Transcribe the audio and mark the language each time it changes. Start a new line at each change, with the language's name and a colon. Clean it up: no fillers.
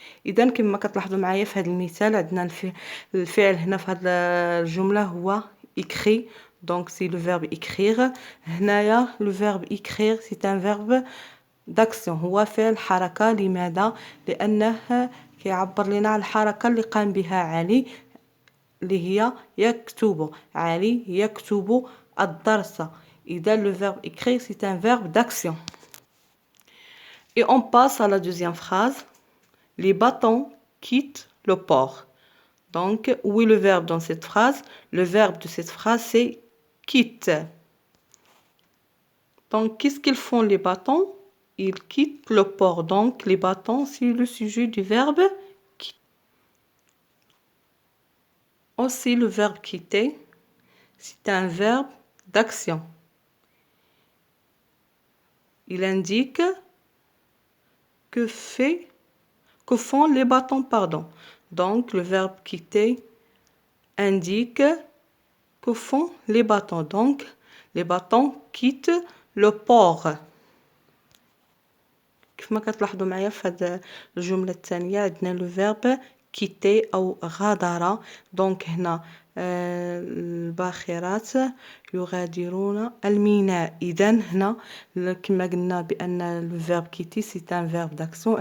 Arabic: إذا كما كتلاحظوا معايا في هذا المثال عندنا الفعل هنا في هذه الجملة هو écrit.
French: Donc c'est le verbe écrire. هنايا le verbe écrire c'est un verbe d'action.
Arabic: هو فعل حركة. لماذا؟ لأنه كيعبر لنا على الحركة اللي قام بها علي اللي هي يكتب. علي يكتب الدرس.
French: إذا le verbe écrire c'est un verbe d'action. Et on passe à la deuxième phrase. Les bâtons quittent le port. Donc, où est le verbe dans cette phrase? Le verbe de cette phrase, c'est quitte. Donc, qu'est-ce qu'ils font les bâtons? Ils quittent le port. Donc, les bâtons, c'est le sujet du verbe quitter. Aussi, le verbe quitter, c'est un verbe d'action. Il indique que font les bâtons, pardon. Donc, le verbe quitter indique que font les bâtons. Donc, les bâtons quittent le port.
Arabic: كما كتلاحظوا معايا في هذه الجملة الثانية عندنا
French: لو فيرب كيتي
Arabic: أو غادر. دونك هنا الباخرات يغادرون الميناء. إذا هنا كما قلنا بأن
French: لو فيرب كيتي سي ان فيرب داكسيون.